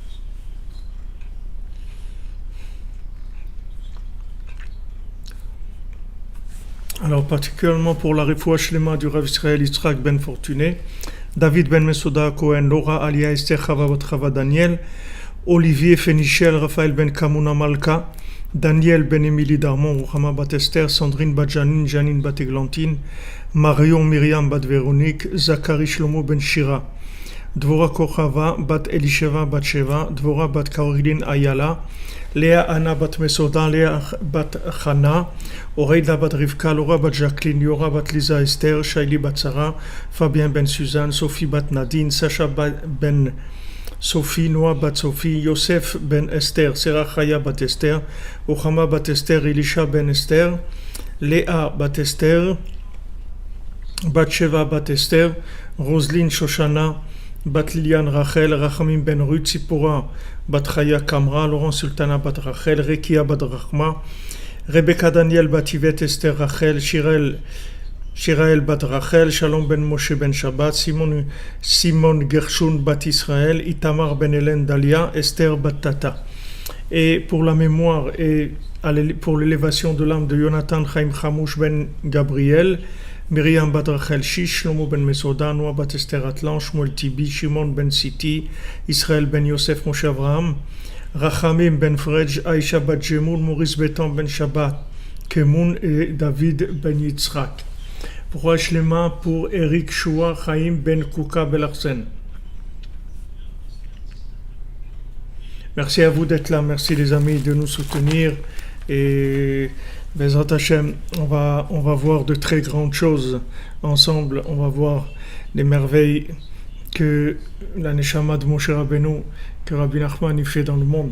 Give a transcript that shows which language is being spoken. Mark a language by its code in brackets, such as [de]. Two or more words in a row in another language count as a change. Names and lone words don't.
[fr] Alors particulièrement pour la [he] רפואה שלמה [fr] du Rav Israël Yitzhak ben Fortuné, David ben Mesoda Cohen, Laura Alia Esther Chava Bat Chava Daniel, Olivier Fenichel, Raphaël ben Kamuna Malka, Daniel ben Émilie Darmon, Ruchama Bat Esther, Sandrine Bat Janine, Janine Bat Eglantine, Marion Myriam Bat Véronique, Zachary Shlomo ben Shira, Dvora Kochava Bat Elisheva Bat Sheva, Dvora Bat Caroline Ayala, Léa Anna Bat Mesoda, Léa Bat Chana, Oreida Bat Rivka, Laura Bat Jacqueline, Yora Bat Lisa Esther, Shaili Bat Sarah, Fabien Ben Suzanne, Sophie Bat Nadine, Sacha Ben Sophie, Noah Bat Sophie, Yosef Ben Esther, Serah Chaya Bat Esther, Ochama Bat Esther, Elisha Ben Esther, Léa Bat Esther, Bat Sheva Bat Esther, Roselyne Shoshana, Bat Liliane Rachel, Rachamim Ben Ruth, Sipora Bat Chaya Kamra, Laurent Sultana Bat Rachel, Rekia Bat Rachma, Rebecca Daniel Bat Yvette Esther Rachel, Shirael Bat Rachel, Shalom Ben Moshe Ben Shabbat, Simon Gershon Bat Israël, Itamar Ben Hélène Dalia, Esther Bat Tata. Et pour la mémoire et pour l'élévation de l'âme de Jonathan Chaim Chamouch Ben Gabriel, Myriam Bat Rachel Shish, Shlomo Ben Mesoda, Noah Bat Esther Atlan, Shmuel Tibi, Shimon Ben Siti, Israël Ben Yosef Moshe Avraham, Rachamim Ben Frej, Aïcha Bat Jemoun, Maurice Betan Ben Shabbat, Kemoun et David Ben Yitzhak. Pour Shlema pour Eric Shua, Chaim Ben Kouka Belarsen. Merci à vous d'être là, merci les amis de nous soutenir et [he] בעזרת השם, [fr] on va voir de très grandes choses ensemble, on va voir les merveilles que la Neshama de Moshe Rabbeinu, que Rabbi Nachman y fait dans le monde.